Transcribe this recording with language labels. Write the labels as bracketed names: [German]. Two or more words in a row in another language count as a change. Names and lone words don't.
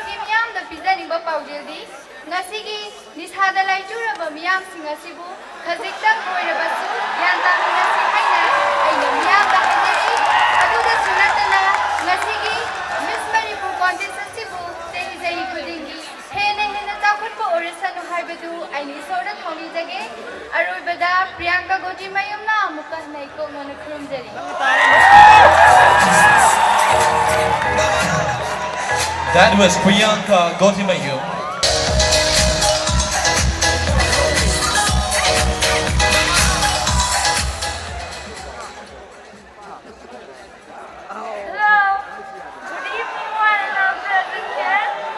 [Manipuri] ki miyam da pizani ba paujedi ngasigi nisada lai churaba miyam singasibu khajikta koiraba su yanta nasi aina aina miyam da hajeri aduga sunatana ngasigi Miss Manipur contest asibu sehi sehi khudingi hena chakutpa orisanu haibadu aini soda thoni jage aroibada Priyanka Gotimayung na amuka naiko mona khurumjari [English] That was Priyanka Gotimayung. Hello, good evening one and all present here.